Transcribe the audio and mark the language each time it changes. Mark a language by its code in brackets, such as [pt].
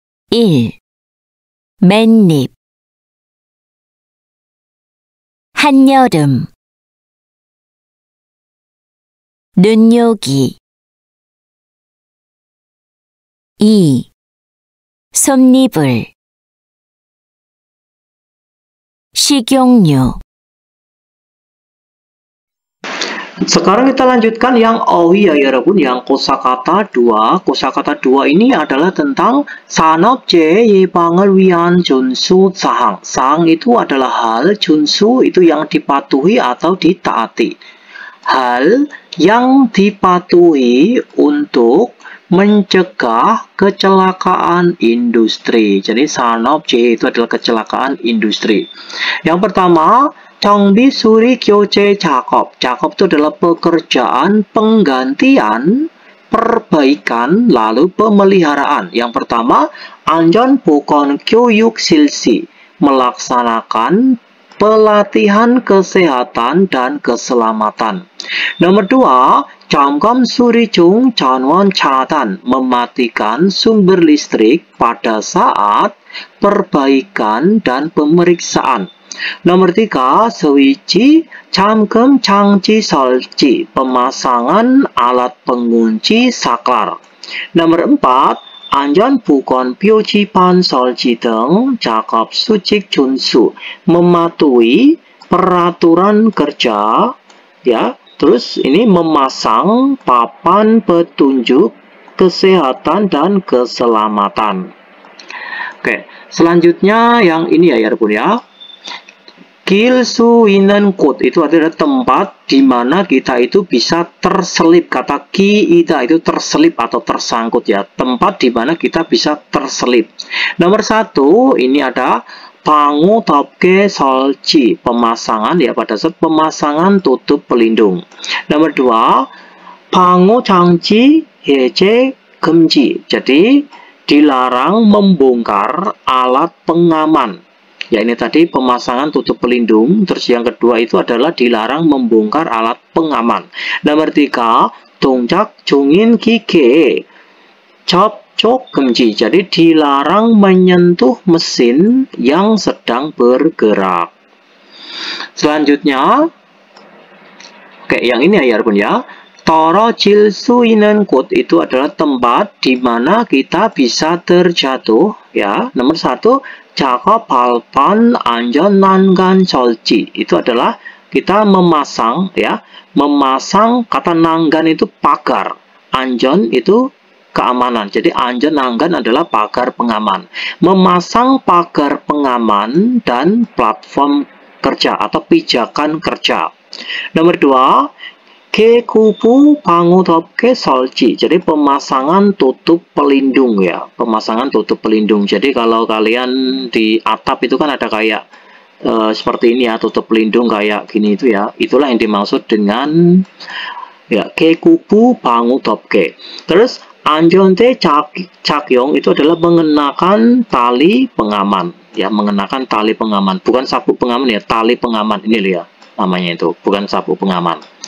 [ko] 1. 맨잎 한여름 눈요기 2. 솜잎을 식용유 [id] Sekarang kita lanjutkan yang owi ya 여러분, yang kosakata 2. Kosakata 2 ini adalah tentang [ko] 산업재해 예방을 위한 준수 사항. [id] 사항 itu adalah hal, 준수 itu yang dipatuhi atau ditaati. Hal yang dipatuhi untuk mencegah kecelakaan industri. Jadi 산업재해 itu adalah kecelakaan industri. Yang pertama, [ko] 정비 수리 교체 작업. [id] 작업 itu adalah pekerjaan penggantian, perbaikan, lalu pemeliharaan. Yang pertama, [ko] 안전보건 교육 실시. [id] Melaksanakan pelatihan kesehatan dan keselamatan. Nomor 2, [ko] 점검 수리 중 전원 차단. [id] Mematikan sumber listrik pada saat perbaikan dan pemeriksaan. Nomor 3, [ko] 스위치 잠금 장치 설치. [id] Pemasangan alat pengunci saklar. Nomor 4, [ko] 안전보건 표지판 설치 등 작업 수칙 준수. [id] Mematuhi peraturan kerja, ya. Terus ini memasang papan petunjuk kesehatan dan keselamatan. Oke, selanjutnya yang ini ya 여러분 ya. [ko] 길 수 있는 곳 [id] itu adalah tempat di mana kita itu bisa terselip. Kata kiita itu terselip atau tersangkut ya. Tempat di mana kita bisa terselip. Nomor 1 ini ada [ko] 방호 덮개 설치. [id] Pemasangan ya, pada saat pemasangan tutup pelindung. Nomor 2 [ko] 방호 장치 해제 금지. [id] Jadi dilarang membongkar alat pengaman. Ya, ini tadi pemasangan tutup pelindung. Terus yang kedua itu adalah dilarang membongkar alat pengaman. Nomor 3, [ko] 동작 중인 기계 접촉 금지. [id] Jadi dilarang menyentuh mesin yang sedang bergerak. Selanjutnya, oke, yang ini ya 여러분 ya. [ko] 떨어질 수 있는 곳 [id] itu adalah tempat di mana kita bisa terjatuh ya. Nomor 1, [ko] 작업 발판 안전 난간 설치. [id] Itu adalah kita memasang ya, memasang. Kata 난간 itu pagar, 안전 itu keamanan. Jadi 안전 난간 adalah pagar pengaman. Memasang pagar pengaman dan platform kerja atau pijakan kerja. Nomor 2, [ko] 개구부 방호 덮개 설치. [id] Jadi pemasangan tutup pelindung ya, pemasangan tutup pelindung. Jadi kalau kalian di atap itu kan ada kayak seperti ini ya, tutup pelindung kayak gini itu ya. Itulah yang dimaksud dengan ya [ko] 개구부 방호 덮개. [id] Terus [ko] 안전대 착용 [id] itu adalah mengenakan tali pengaman ya, mengenakan tali pengaman, bukan sabuk pengaman ya, tali pengaman ini ya namanya itu, bukan sabuk pengaman.